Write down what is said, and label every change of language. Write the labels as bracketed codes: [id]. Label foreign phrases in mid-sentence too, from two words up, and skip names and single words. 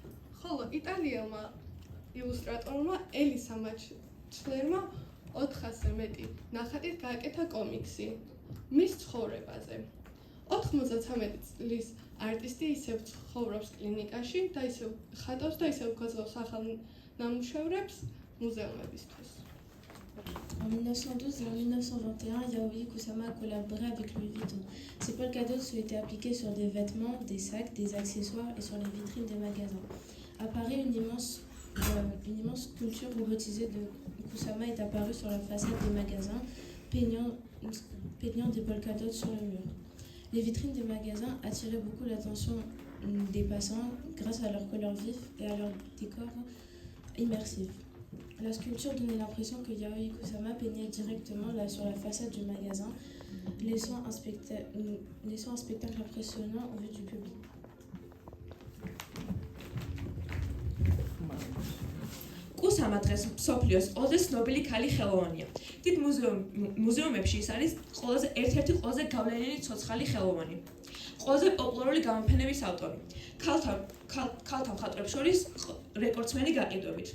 [ka] ხოლო იტალიელმა ილუსტრატორმა ცვლერმა 400-ზე მეტი ნახატით გააკეთა კომიქსი მის ცხოვრებაზე. 93 წლის არტისტი ისევ ცხოვრობს კლინიკაში და ისევ ხატავს და ისევ გაზრდავს ახალ ნამუშევრებს მუზეუმებისთვის. [fr] En 1912 et en 1921, Yayoi Kusama a collaboré avec Louis Vuitton. Ses [en] polka dots [fr] ont été appliqués sur des vêtements, des sacs, des accessoires et sur les vitrines des magasins. À Paris, une immense sculpture robotisée de Kusama est apparue sur la façade des magasins, peignant des [en] polka dots [fr] sur le mur. Les vitrines des magasins attiraient beaucoup l'attention des passants grâce à leurs couleurs vives et à leur décor immersif. La sculpture donnait l'impression que Yayoi Kusama peignait directement là sur la façade du magasin, laissant un spectacle impressionnant aux yeux du public. [ka] კუსამა დღეს მსოფლიოს ყველაზე ცნობილი ქალი ხელოვანია. დიდ მუზეუმებში ის არის ერთ-ერთი ყველაზე გავლენიანი ცოცხალი ხელოვანი. ყველაზე პოპულარული გამოფენების ავტორი. ქალთა მხატვრებს შორის რეკორდსმენი გაყიდვებით.